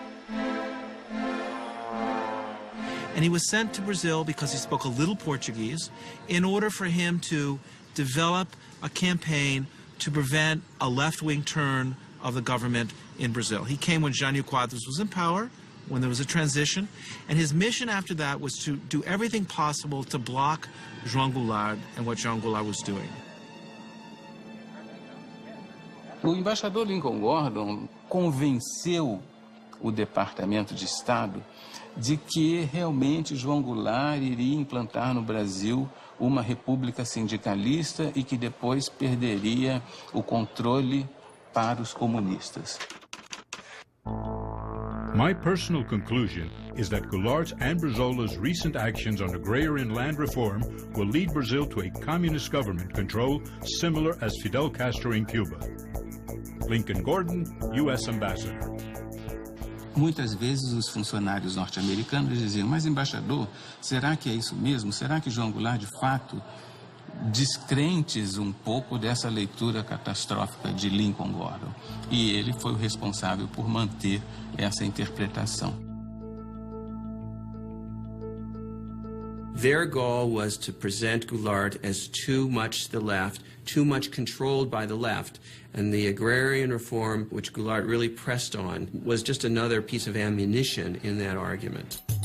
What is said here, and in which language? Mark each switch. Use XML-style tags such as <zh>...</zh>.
<en>And he was sent to Brazil because he spoke a little Portuguese in order for him to develop a campaign to prevent a left-wing turn of the government in Brazil. He came when Jânio Quadros was in power, when there was a transition, and his mission after that was to do everything possible to block João Goulart and what João Goulart was doing.</en> <pt>O embaixador Lincoln Gordon convenceu o Departamento de Estado de que realmente João Goulart iria implantar no Brasil uma república sindicalista e que depois perderia o controle para os comunistas.</pt> <en>My personal conclusion is that Goulart's and Brizola's recent actions on agrarian land reform will lead Brazil to a communist government control similar as Fidel Castro in Cuba. Lincoln Gordon, U.S. Ambassador.</en> <pt>Muitas vezes os funcionários norte-americanos diziam, mas embaixador, será que é isso mesmo? Será que João Goulart, de fato, descrentes um pouco dessa leitura catastrófica de Lincoln Gordon? E ele foi o responsável por manter essa interpretação.</pt> <en>Their goal was to present Goulart as too much to the left, too much controlled by the left, and the agrarian reform, which Goulart really pressed on, was just another piece of ammunition in that argument.</en>